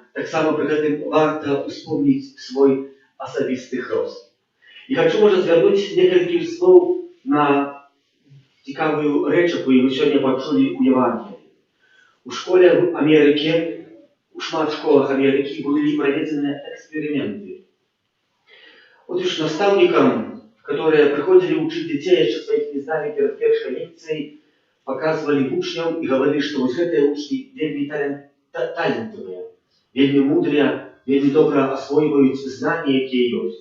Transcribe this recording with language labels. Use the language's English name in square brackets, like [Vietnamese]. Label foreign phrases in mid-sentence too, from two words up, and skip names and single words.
[Belarusian] Таксама пры гэтым варта успомніць свой асабісты хрост. І хачу, можа, звярнуць некалькі слоў на цікавую рэч, якую мы сёння пачулі ў Евангеліі. У школе в Амерыке, у шмат школах Амерыкі былі праведзеныя эксперыменты. [Russian] Вот уж наставникам, которые приходили учить детей, еще своих не знали перед первой лекцией, показывали учням и говорили, что вот эти учни вельми талентливые, вельми мудрые, вельми добро освоивают знания, какие есть.